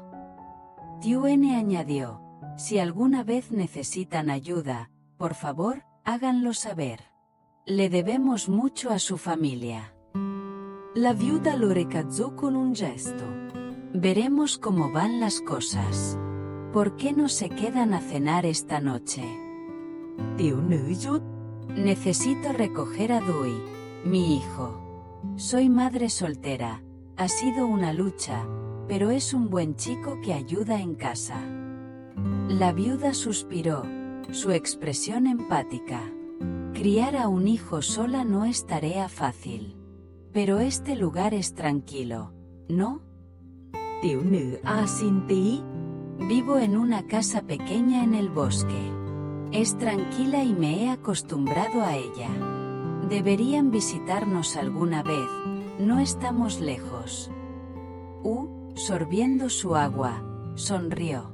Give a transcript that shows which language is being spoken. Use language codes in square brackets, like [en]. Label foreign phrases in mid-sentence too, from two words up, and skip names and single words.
[es] Tune añadió, si alguna vez necesitan ayuda, por favor, háganlo saber. Le debemos mucho a su familia. La viuda lo recazó con un gesto. Veremos cómo van las cosas. ¿Por qué no se quedan a cenar esta noche? Tiểu nữ Yut. Necesito recoger a Dui, mi hijo. Soy madre soltera, ha sido una lucha, pero es un buen chico que ayuda en casa. La viuda suspiró, su expresión empática. Criar a un hijo sola no es tarea fácil. Pero este lugar es tranquilo, ¿no? Tiểu nữ asintí. Vivo en una casa pequeña en el bosque. Es tranquila y me he acostumbrado a ella. Deberían visitarnos alguna vez, no estamos lejos. Sorbiendo su agua, sonrió.